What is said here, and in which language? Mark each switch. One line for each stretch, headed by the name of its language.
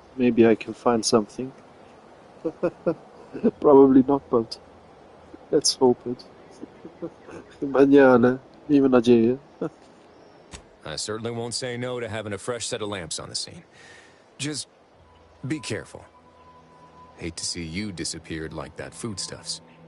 English: Maybe I can find something. Probably not, but let's hope it.
Polish: Chyba nie, ale miejmy nadzieję.
English: I certainly won't say no to having a fresh set of lamps on the scene. Just be careful. Hate to see you disappeared like that foodstuffs.